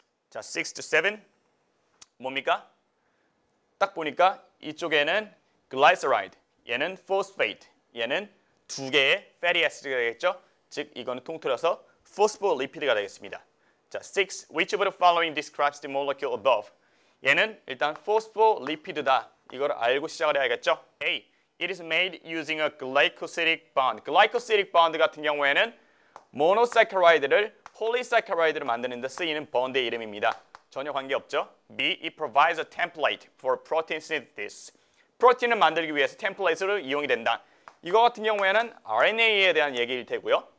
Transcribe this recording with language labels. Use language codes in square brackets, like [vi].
[ko] 자, 6 to 7 뭡니까? 딱 보니까 이쪽에는 glyceride, 얘는 phosphate, 얘는 2개의 fatty acid가 되겠죠? 즉 이거는 통틀어서 phospholipi드가 되겠습니다. 자, 6. [en] Which of the following describes the molecule above? [ko] 얘는 일단 phospholipid다. 이걸 알고 시작을 해야겠죠? [en] A. It is made using a glycosidic bond. [ko] glycosidic bond 같은 경우에는 모노사카라이드를 폴리사카라이드로 만드는 데 쓰이는 번드의 이름입니다. 전혀 관계없죠? [en] B. It provides a template for protein synthesis. [ko] 프로틴을 만들기 위해서 템플레이트로 이용이 된다. 이거 같은 경우에는 RNA에 대한 얘기일 테고요.